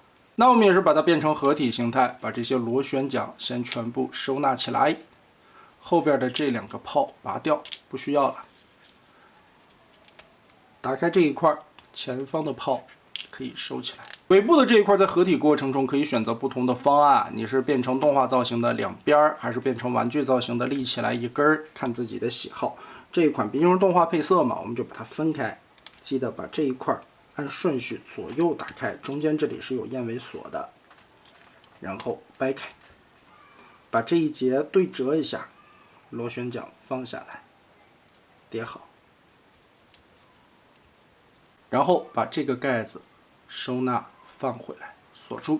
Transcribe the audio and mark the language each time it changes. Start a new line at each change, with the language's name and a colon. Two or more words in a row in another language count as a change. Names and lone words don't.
Chinese: 那我們也是把它變成合體形態，把這些螺旋槳先全部收納起来，後邊的這2個炮拔掉，不需要了。打開這一塊，前方的炮可以收起来。尾部的這一塊在合體過程中可以選擇不同的方案，你是变成動畫造型的2邊，還是变成玩具造型的立起來一根，看自己的喜好。這一款畢竟是動畫配色嘛，我們就把它分開，記得把這一塊按順序左右打開，中間這裡是有燕尾鎖的，然後掰開，把這一節對折一下，螺旋槳放下來，疊好，然後把這個蓋子收納放回來，鎖住。